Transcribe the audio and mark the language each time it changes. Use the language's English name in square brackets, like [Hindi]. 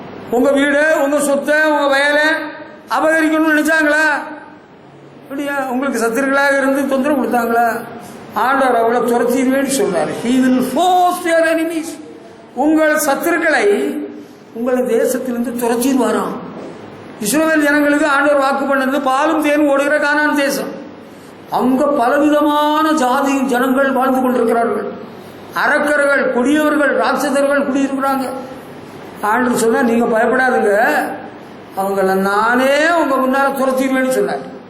[Tamil] உங்க வீடு, உங்க சொத்தை, உங்க வயலை அபகரிக்கணும்னு நினைச்சாங்களா? அப்படியா? உங்களுக்கு சத்துருக்களாக இருந்து தொந்தரவு கொடுத்தாங்களா? ஆண்டவர் அவளை துரத்திடுவேன்னு சொல்றாரு. [English] He will force your enemies. [Tamil] உங்கள் சத்துருக்களை உங்கள் தேசத்திலிருந்து துரத்திடுவாராம். இஸ்ரவேல் ஜனங்களுக்கு ஆண்டவர் வாக்கு பண்ணது பாலும் தேனும் ஓடுகிற கானான் தேசம். அங்க பலவிதமான ஜாதி ஜனங்கள் வாழ்ந்து கொண்டிருக்கிறார்கள். அரக்கர்கள், கொடியவர்கள், ராட்சதர்கள் குடியிருக்கிறாங்க. ஆண்டவர் சொன்னா, நீங்க பயப்படாதுங்க, அவங்கள நானே உங்க முன்னால துரத்திடுவேன்னு சொன்னார்.